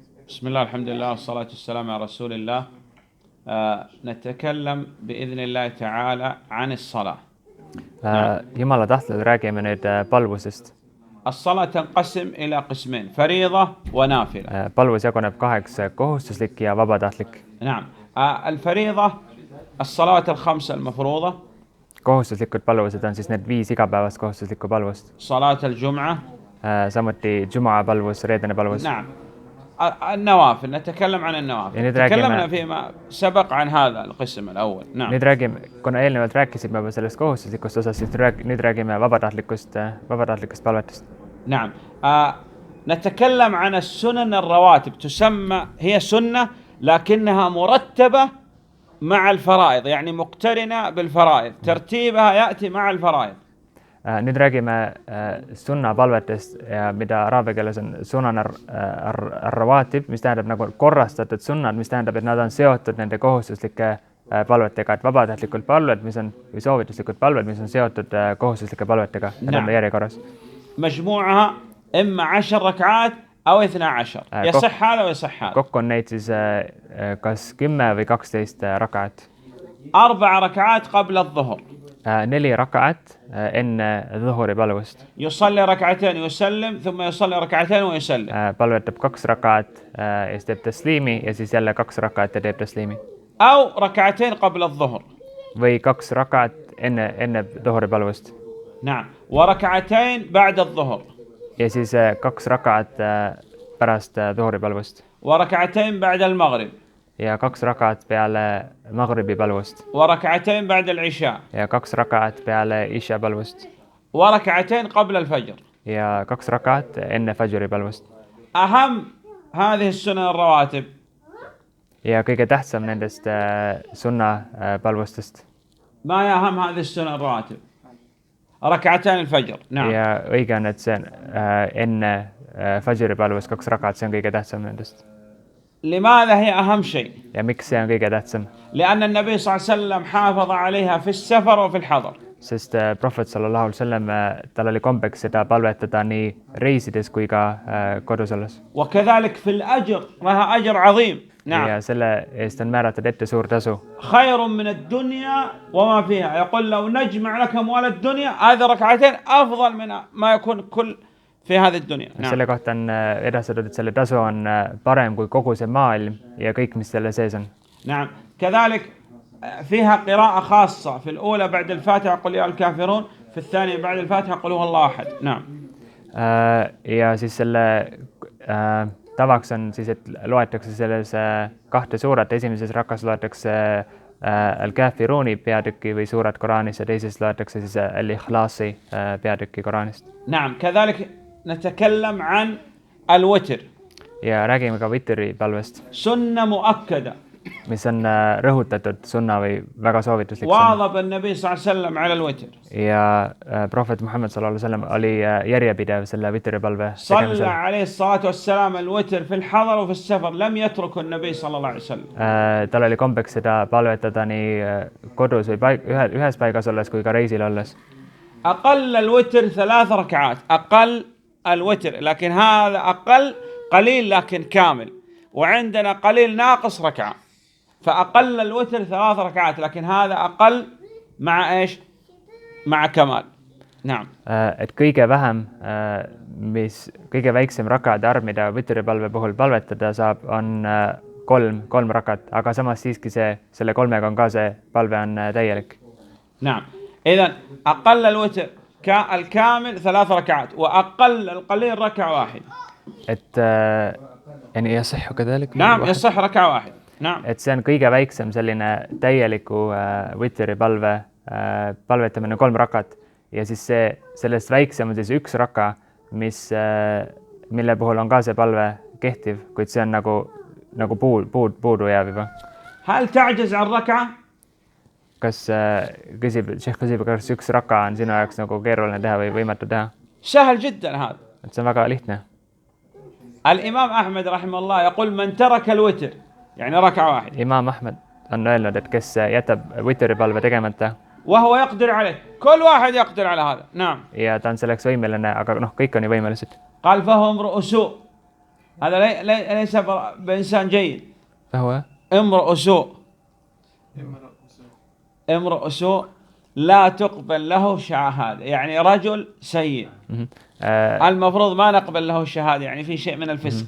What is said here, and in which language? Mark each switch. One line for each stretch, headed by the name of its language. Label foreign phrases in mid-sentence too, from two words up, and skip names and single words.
Arabic: بسم الله الحمد لله والصلاة والسلام على رسول الله. نتكلم بإذن الله تعالى عن الصلاة.
Estonian: Jumala tahtel räägime nüüd palvusest.
Arabic: الصلاة تنقسم إلى قسمين: فريضة ونافلة.
Estonian: Palvus jaguneb kaheks: kohustuslik ja vabatahtlik.
Arabic: نعم. الفريضة الصلوات الخمسة المفروضة.
Estonian: Kohustuslikud palvused on siis need 5 igapäevast kohustuslikku palvust.
Arabic: صلاة الجمعة.
Estonian: Samuti Jumaa palvus, reedene palvus.
Arabic: نعم. النوافل، نتكلم عن النوافل. تكلمنا فيما سبق عن هذا القسم الأول. نعم.
Estonian: Nüüd räägime, kuna eelnevalt rääkisime juba sellest kohustuslikust osast, siis nüüd räägime vabatahtlikust palvetest.
Arabic: نعم. نتكلم عن السنن الرواتب، تسمى هي سنة لكنها مرتبة مع الفرائض، يعني مقترنة بالفرائض، ترتيبها يأتي مع الفرائض.
Estonian: Nüüd räägime sunna palvetest, mida araabia keeles on
Arabic: سنن الرواتب,
Estonian: mis tähendab nagu korrastatud sunnad, mis tähendab, et nad on seotud nende kohustuslike palvetega, et vabatahtlikud palved, mis on, või soovituslikud palved, mis on seotud kohustuslike palvetega, need on järjekorras.
Arabic: مجموعها إما 10 ركعات أو 12. يصح هذا ويصح هذا.
Estonian: Kokku on neid siis kas 10 või 12 rakaat.
Arabic: 4 ركعات قبل الظهر.
Estonian: 4 rakaat enne dhuhuri palvust.
Arabic: يصلي ركعتين ويسلم ثم يصلي ركعتين ويسلم.
Estonian: Palvetab 2 rakaat ja siis teeb tasliimi ja siis jälle 2 rakaat ja teeb tasliimi.
Arabic: أو ركعتين قبل الظهر.
Estonian: Või 2 rakaat enne dhuhuri palvust.
Arabic: نعم. وركعتين بعد الظهر.
Estonian: Ja siis 2 rakaat pärast dhuhuri palvust.
Arabic: وركعتين بعد المغرب.
Estonian: Ja 2 rakaat peale maghribi palvust.
Arabic: وركعتين بعد العشاء.
Estonian: Ja 2 rakaat peale isha palvust.
Arabic: وركعتين قبل الفجر.
Estonian: Ja 2 rakaat enne fajri palvust.
Arabic: أهم هذه السنن الرواتب.
Estonian: Ja kõige tähtsam nendest sunna palvustest.
Arabic: ما هي أهم هذه السنن الرواتب؟ ركعتين الفجر. نعم.
Estonian: Ja õige on, et see enne fajri palvust 2 rakaat, see on kõige tähtsam nendest.
Arabic: لماذا هي أهم شيء؟
Estonian: Ja miks see on kõige tähtsam?
Arabic: لأن النبي صلى الله عليه وسلم حافظ عليها في السفر وفي الحضر.
Estonian: Sest Prohvet
Arabic: صلى الله عليه وسلم,
Estonian: tal oli kombeks seda palvetada nii reisides kui ka kodus olles.
Arabic: وكذلك في الأجر لها أجر عظيم. نعم.
Estonian: Ja selle eest on määratud ette suur tasu.
Arabic: خير من الدنيا وما فيها. يقول لو نجمع لك أموال الدنيا هذه ركعتين أفضل من ما يكون كل في هذه الدنيا.
Estonian: Selle kohta on edastatud, et selle tasu on parem kui kogu see maailm ja kõik, mis selle sees on.
Arabic: نعم. كذلك فيها قراءة خاصة، في الأولى بعد الفاتحة قل يا الكافرون، في الثانية بعد الفاتحة قل هو الله أحد. نعم.
Estonian: Ja siis selle tavaks on siis, et loetakse selles 2 suurat, esimeses rakas loetakse Al-Kafiruni peatükki või suurat Koraanis ja teises loetakse siis Al-Ikhlasi peatükki Koraanist.
Arabic: نعم. كذلك نتكلم عن الوتر.
Estonian: Ja räägime ka vitri palvest.
Arabic: سنة مؤكدة.
Estonian: Mis on rõhutatud sunna või väga soovituslik sunna.
Arabic: واظب النبي صلى الله عليه وسلم على الوتر.
Estonian: Ja Prohvet Muhammad
Arabic: صلى الله عليه وسلم
Estonian: oli järjepidev selle vitri palve
Arabic: صلى
Estonian: tegemisel.
Arabic: عليه الصلاة والسلام الوتر في الحضر وفي السفر، لم يترك النبي صلى الله عليه وسلم.
Estonian: Tal oli kombeks seda palvetada nii kodus või ühes paigas olles kui ka reisil olles.
Arabic: أقل الوتر 3 ركعات، أقل الوتر، لكن هذا أقل قليل لكن كامل، وعندنا قليل ناقص ركعة، فأقل الوتر 3 ركعات، لكن هذا أقل مع إيش؟ مع كمال. نعم.
Estonian: Et kõige vähem, kõige väiksem rakade arv, mida vitri palve puhul palvetada saab, on 3 rakat, aga samas siiski selle 3-ga on ka see palve on täielik.
Arabic: نعم. إذن أقل الوتر الكامل 3 ركعات، وأقل القليل ركعة واحدة. Et يعني يصح كذلك. نعم يصح ركعة واحدة. نعم.
Estonian: Et see on kõige väiksem selline täieliku vitri palve palvetamine 3 rakat ja siis sellest väiksem on siis 1 raka, mille puhul on ka see palve kehtiv, kuid see on nagu puudu jääb juba.
Arabic: هل تعجز عن ركعة؟
Estonian: Kas Šehh küsib, kas 1 raka on sinu jaoks nagu keeruline teha või võimatu teha?
Arabic: سهل جدا هذا.
Estonian: Et see on väga lihtne.
Arabic: الإمام أحمد رحمه الله يقول من ترك الوتر يعني ركعة واحدة.
Estonian: Imam Ahmed on öelnud, et kes jätab vitri palve tegemata.
Arabic: وهو يقدر عليه، كل واحد يقدر على هذا. نعم.
Estonian: Ja ta on selleks võimeline, aga kõik on ju võimelised.
Arabic: قال فهو امرؤ سوء. هذا ليس بإنسان جيد، فهو امرؤ سوء. امرؤ سوء لا تقبل له شهادة، يعني رجل سيء المفروض ما نقبل له الشهادة، يعني في شيء من الفسق.